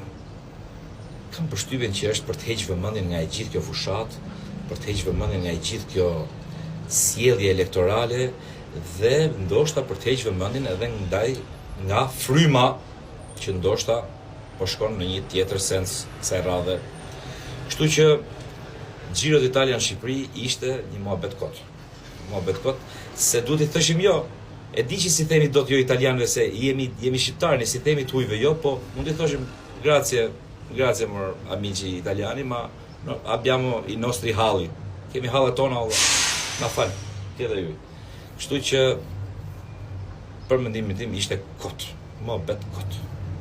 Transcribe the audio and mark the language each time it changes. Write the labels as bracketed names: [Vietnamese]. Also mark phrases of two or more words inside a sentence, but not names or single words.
[Albanian] Kam përshtypjen që është për të hequr vëmendjen nga e gjithë kjo fushat, për të hequr vëmendjen nga e gjithë kjo sjellje elektorale dhe ndoshta për të hequr vëmendjen edhe nga fryma që ndoshta po shkon në një tjetër sens kësaj radhe. Kështu që Giro d'Italia në Shqipëri ishte një muhabet kot. Muhabet kot, se duhet i thëshim jo. E di që si themi dot jo italianëve se jemi shqiptarë, si themi të hujve jo, po mund të thoshim grazie mor [Italian] amici italiani, ma abbiamo i nostri [Albanian] halli. Kemi hallet tona, na fal, tjetër ju. Kështu që për mendimin tim ishte kot, muhabet kot.